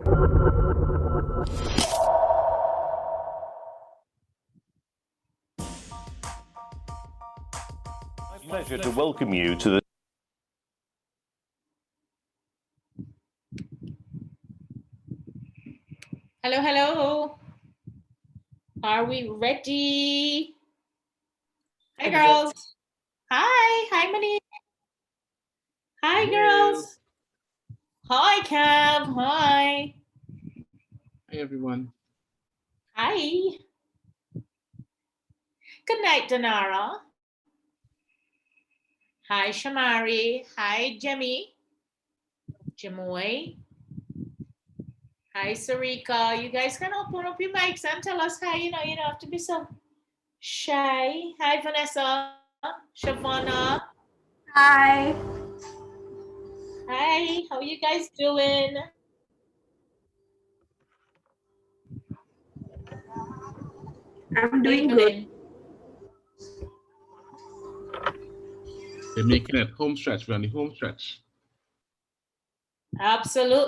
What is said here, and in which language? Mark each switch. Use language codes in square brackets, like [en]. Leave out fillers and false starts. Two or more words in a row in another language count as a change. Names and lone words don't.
[en] Pleasure to welcome you to the Hello. Are we ready? Hi, girls. Hi, Mani. Hi, girls. Hi, Cav. Hi. Hi, everyone. Hi. Good night, Danara. Hi, Shamari. Hi, Jemmy. Jamoy. Hi, Sarika. You guys can open up your mics and tell us hi. You don't have to be so shy. Hi, Vanessa. Shavana. Hi. Hi. How you guys doing? I'm doing good. They're making it home stretch. We're on the home stretch. Absolutely.